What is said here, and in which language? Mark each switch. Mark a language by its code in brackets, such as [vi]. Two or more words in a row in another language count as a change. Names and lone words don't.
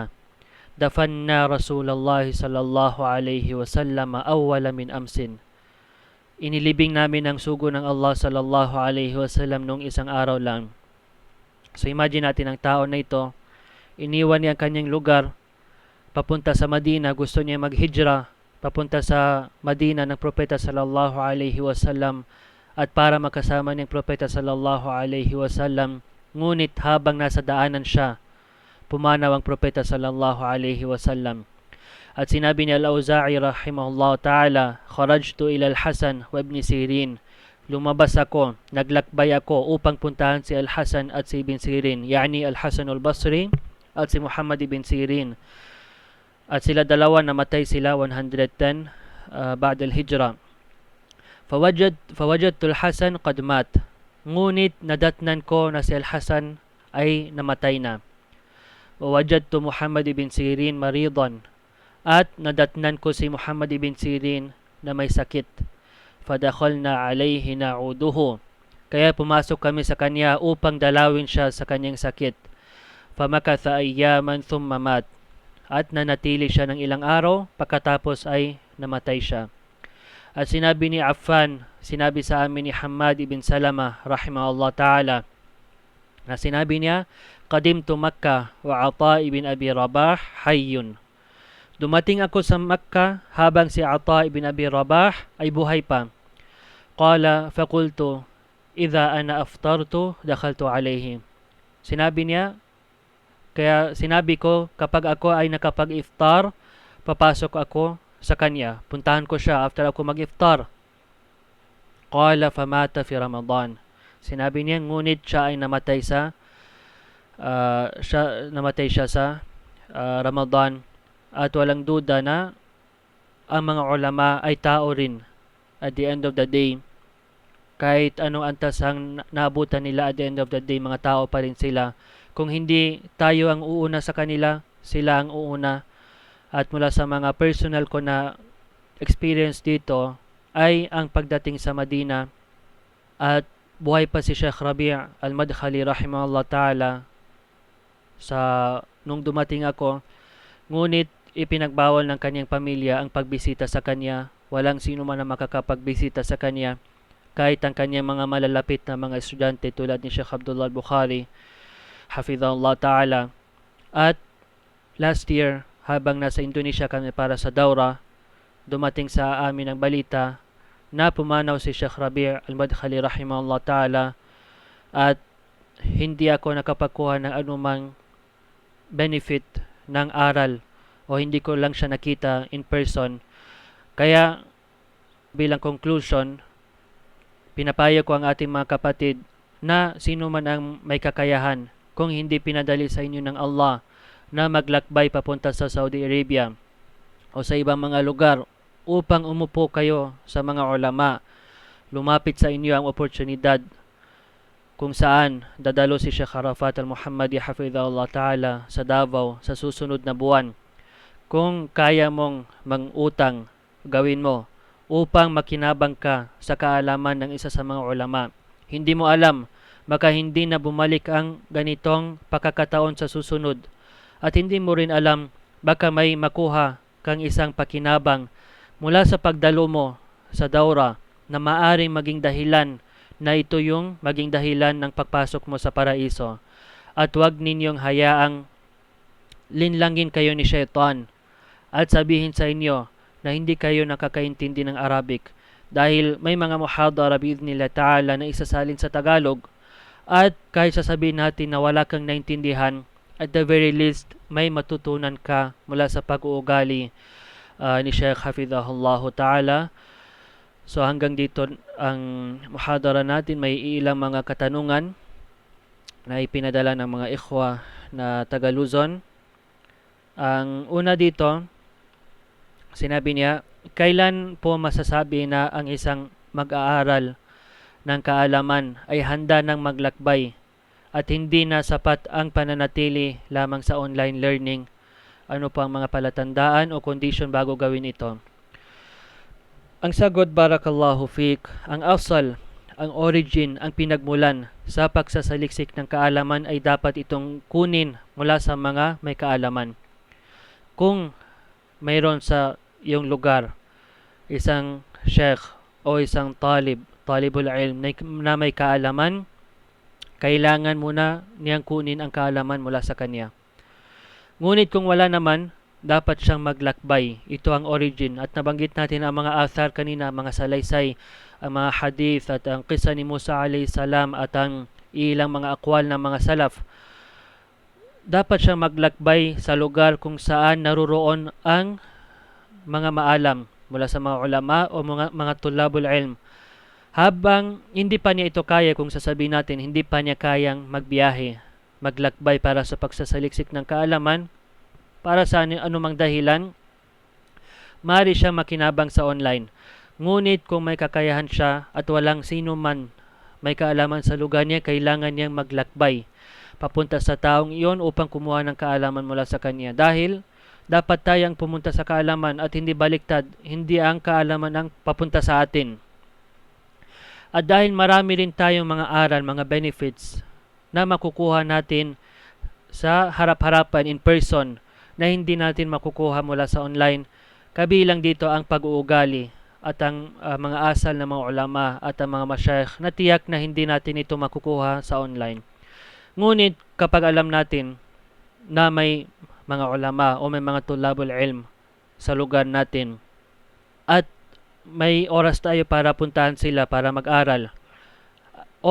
[ar] دفنا رسول الله صلى الله عليه وسلم أول من أمس. [tl] Inilibing namin ang sugo ng Allah [ar] صلى الله عليه وسلم [tl] noong isang araw lang. So imagine natin ang tao na ito, iniwan niya ang kanyang lugar, papunta sa Madina, gusto niya maghijra, papunta sa Madina ng propeta [ar] صلى الله عليه وسلم [tl] at para makasama niyang propeta [ar] صلى الله عليه وسلم. [tl] Ngunit habang nasa daanan siya, pumanaw ang propeta [ar] صلى الله عليه وسلم. [tl] At sinabi ni [ar] Al-Auza'i رحمه الله تعالى، خرجت إلى الحسن وابن سيرين. [tl] Lumabas ako, naglakbay ako upang puntahan si Al-Hasan at si Ibn Sirin, yani Al-Hasan al-Basri at si Muhammad ibn Sirin. At sila dalawa, namatay sila 110 [ar] بعد الهجرة. فوجدت الحسن قد مات. [tl] Ngunit nadatnan ko na si Al-Hasan ay namatay na. [ar] ووجدت محمد بن سيرين مريضا. [tl] At nadatnan ko si Muhammad ibn Sirin na may sakit. [ar] فدخلنا عليه نعوده. [tl] Kaya pumasok kami sa kanya upang dalawin siya sa kanyang sakit. [ar] فمكث أياما ثم مات. [tl] At nanatili siya ng ilang araw, pagkatapos ay namatay siya. At sinabi ni Affan, sinabi sa amin ni Hammad ibn Salama [ar] رحمه الله تعالى, [tl] na sinabi niya, [ar] قدمت مكة وعطاء بن أبي رباح حي. [tl] Dumating ako sa Makkah habang si Ata ibn Abi Rabah ay buhay pa. [ar] قال فقلت إذا أنا أفطرت دخلت عليه. [tl] Sinabi niya, kaya sinabi ko, kapag ako ay nakapag-iftar, papasok ako sa kanya. Puntahan ko siya after ako mag-iftar. [ar] قال فمات في رمضان. [tl] Sinabi niya, ngunit siya ay namatay siya sa Ramadan. At walang duda na ang mga ulama ay tao rin [en] at the end of the day. [tl] Kahit anong antas ang naabutan nila [en] at the end of the day, [tl] mga tao pa rin sila. Kung hindi tayo ang uuna sa kanila, sila ang uuna. At mula sa mga personal ko na experience dito ay ang pagdating sa Madina at buhay pa si Sheikh Rabi' al-Madkhali [ar] رحمه الله تعالى [tl] nung dumating ako. Ngunit ipinagbawal ng kanyang pamilya ang pagbisita sa kanya. Walang sino man ang makakapagbisita sa kanya, kahit ang kanyang mga malalapit na mga estudyante tulad ni Sheikh Abdullah al-Bukhari [ar] حفظه الله تعالى. [tl] At [en] last year, [tl] habang nasa Indonesia kami para sa Daura, dumating sa amin ang balita na pumanaw si Sheikh Rabi' al-Madkhali [ar] رحمه الله تعالى [tl] at hindi ako nakapagkuha ng anumang benefit ng aral o hindi ko lang siya nakita [en] in person. [tl] Kaya bilang conclusion, pinapayo ko ang ating mga kapatid na sino man ang may kakayahan, kung hindi pinadali sa inyo ng Allah na maglakbay papunta sa Saudi Arabia o sa ibang mga lugar upang umupo kayo sa mga ulama, lumapit sa inyo ang oportunidad kung saan dadalo si Sheikh Arafat al-Muhammadi [ar] حفظه الله تعالى [tl] sa Davao sa susunod na buwan. Kung kaya mong mangutang, gawin mo upang makinabang ka sa kaalaman ng isa sa mga ulama. Hindi mo alam, baka hindi na bumalik ang ganitong pakakataon sa susunod. At hindi mo rin alam, baka may makuha kang isang pakinabang mula sa pagdalo mo sa daura na maaring maging dahilan na ito yung maging dahilan ng pagpasok mo sa paraiso. At huwag ninyong hayaang linlangin kayo ni Shaitan at sabihin sa inyo na hindi kayo nakakaintindi ng Arabic dahil may mga muhadara [ar] بإذن الله تعالى [tl] na isasalin sa Tagalog at kahit sasabihin natin na wala kang naintindihan, [en] at the very least [tl] may matutunan ka mula sa pag-uugali ni Sheikh [ar] حفظه الله تعالى. [tl] So hanggang dito ang muhadara natin. May ilang mga katanungan na ipinadala ng mga ikhwa na taga Luzon. Ang una dito, sinabi niya, kailan po masasabi na ang isang mag-aaral ng kaalaman ay handa ng maglakbay at hindi na sapat ang pananatili lamang sa [en] online learning? [tl] Ano pa ang mga palatandaan o condition bago gawin ito? Ang sagot, [ar] بارك الله فيك, [tl] ang asal, ang origin, ang pinagmulan sa pagsasaliksik ng kaalaman ay dapat itong kunin mula sa mga may kaalaman. Kung mayroon sa iyong lugar isang sheikh o isang [ar] طالب العلم [tl] na may kaalaman, kailangan muna niyang kunin ang kaalaman mula sa kanya. Ngunit kung wala naman, dapat siyang maglakbay. Ito ang origin. At nabanggit natin ang mga athar kanina, mga salaysay, ang mga hadith at ang kisa ni Musa [ar] عليه السلام [tl] at ang ilang mga akwal ng mga salaf. Dapat siyang maglakbay sa lugar kung saan naroroon ang mga maalam mula sa mga ulama o mga [ar] طلاب العلم. [tl] Habang hindi pa niya ito kaya, kung sasabihin natin hindi pa niya kayang magbiyahe, maglakbay para sa pagsasaliksik ng kaalaman, para sa anumang dahilan, maaari siya makinabang sa online. Ngunit kung may kakayahan siya at walang sino man may kaalaman sa lugar niya, kailangan niyang maglakbay papunta sa taong iyon upang kumuha ng kaalaman mula sa kanya. Dahil dapat tayong pumunta sa kaalaman at hindi baliktad, hindi ang kaalaman ang papunta sa atin. At dahil marami rin tayong mga aral, mga benefits na makukuha natin sa harap-harapan [en] in person [tl] na hindi natin makukuha mula sa online, kabilang dito ang pag-uugali at ang mga asal ng mga ulama at ang mga masyayikh na tiyak na hindi natin ito makukuha sa online. Ngunit kapag alam natin na may mga ulama o may mga [ar] طلاب العلم [tl] sa lugar natin at may oras tayo para puntahan sila para mag-aral o